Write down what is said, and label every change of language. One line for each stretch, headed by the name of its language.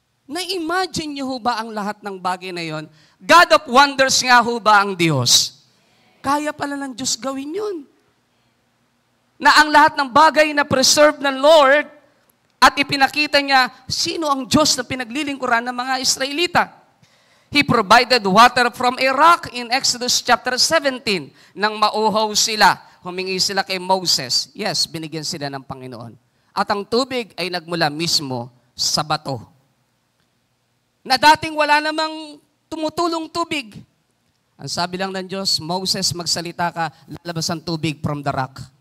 Filipino: Na-imagine nyo ho ba ang lahat ng bagay na yon? God of wonders nga ho ba ang Diyos? Kaya pala ng Diyos gawin yun. Na ang lahat ng bagay na preserve ng Lord at ipinakita niya sino ang Diyos na pinaglilingkuran ng mga Israelita.
English: He provided water from a rock in Exodus chapter 17.
Filipino: Nang mauhaw sila, humingi sila kay Moses. Yes, binigyan sila ng Panginoon. At ang tubig ay nagmula mismo sa bato. Na dating wala namang tumutulong tubig. Ang sabi lang ng Diyos, Moses, magsalita ka, lalabas ang tubig
English: from the rock.